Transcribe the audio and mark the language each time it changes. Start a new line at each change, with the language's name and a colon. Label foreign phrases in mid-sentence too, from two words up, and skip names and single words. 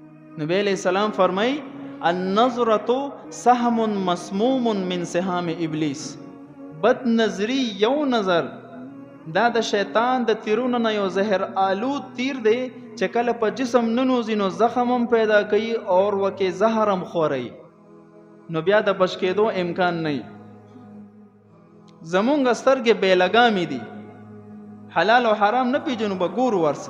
Pashto: نبی علیہ السلام فرمائی
Arabic: النظرۃ سهم مسموم من سهام ابلیس.
Pashto: بد نظری یو نظر دا د شیطان د تیرونو نه یو زهر آلود تیر دی چې کله په جسم ننوزي نو زخم هم پیدا کوي او وکې زهر هم خوري، نو بیا د بچ کېدو امکان نه. زمونږ سترګې بې لګامې دي، حلال او حرام نه پیژنو، به ګورو ورسه.